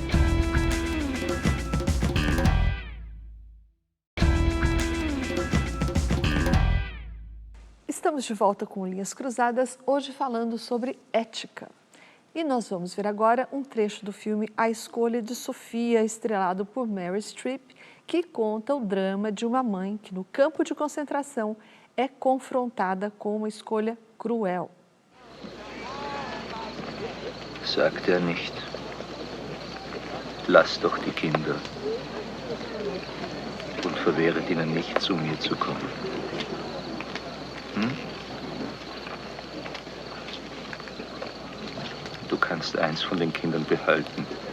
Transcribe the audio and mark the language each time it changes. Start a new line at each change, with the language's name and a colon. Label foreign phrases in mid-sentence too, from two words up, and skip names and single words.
Portuguese: Estamos de volta com Linhas Cruzadas, hoje falando sobre ética. E nós vamos ver agora um trecho do filme A Escolha de Sofia, estrelado por Meryl Streep, que conta o drama de uma mãe que no campo de concentração é confrontada com uma escolha cruel.
German: Sagt nicht. Lasst doch die Kinder und verwehret ihnen nicht, zu mir zu kommen. Du kannst eins von den Kindern behalten.